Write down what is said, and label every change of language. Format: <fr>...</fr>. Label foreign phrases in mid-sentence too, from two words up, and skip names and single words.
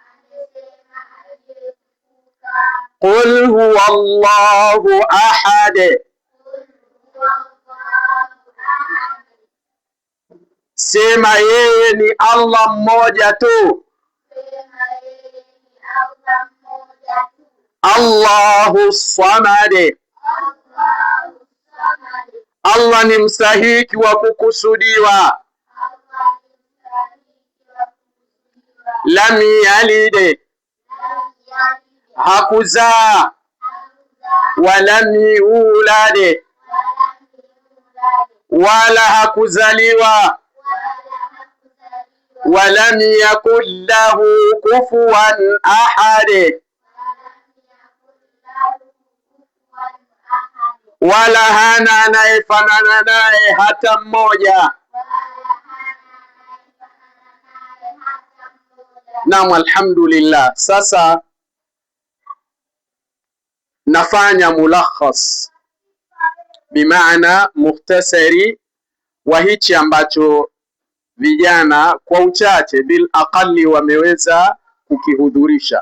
<ar>قل هو الله أحد,</ar> <sw>sema yeye ni Allah mmoja tu.</sw> <ar>الله الصمد,</ar> <sw>Allah ni mstahiki wa kukusudiwa.</sw> <ar>لم يلد, hakuzaa. ولم يولد,</ar> <sw>wala hakuzaliwa.</sw> <ar>ولم يكن له كفوا أحد,</ar> <sw>wala hana anayefanana naye hata mmoja. Naam, alhamdulillah. Sasa nafanya mulakhas, bimaana mukhtasari wa hichi ambacho vijana kwa uchache</sw> <ar>بالأقل</ar> <sw>wameweza kukihudhurisha.</sw>